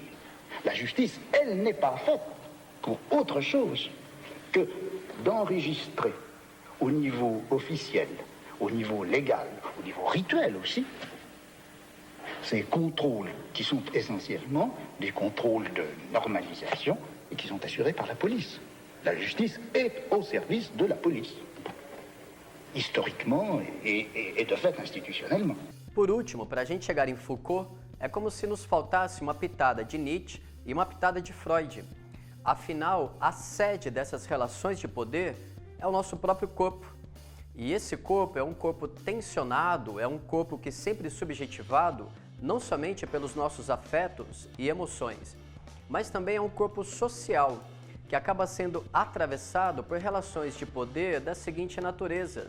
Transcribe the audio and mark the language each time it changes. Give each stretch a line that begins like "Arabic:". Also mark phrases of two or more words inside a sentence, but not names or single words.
French: La justice, elle n'est pas faite pour autre chose que d'enregistrer au niveau officiel, au niveau légal, au niveau rituel aussi, ces contrôles qui sont essentiellement des contrôles de normalisation et qui sont assurés par la police. La justice est au service de la police, historiquement et de fait institutionnellement.
Portuguese: Por último, para a gente chegar em Foucault, é como se nos faltasse uma pitada de Nietzsche e uma pitada de Freud. Afinal, a sede dessas relações de poder é o nosso próprio corpo. E esse corpo é um corpo tensionado, é um corpo que sempre subjetivado, não somente pelos nossos afetos e emoções, mas também é um corpo social, que acaba sendo atravessado por relações de poder da seguinte natureza.